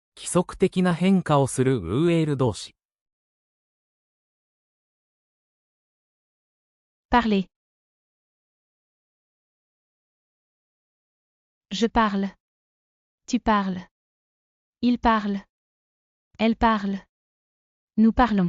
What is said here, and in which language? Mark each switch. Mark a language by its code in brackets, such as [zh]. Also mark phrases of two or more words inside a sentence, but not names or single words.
[ja] 則的な変化をするウーエール動詞。 [fr] Parler. Je parle. Tu parles. Il parle. Elle parle. Nous parlons.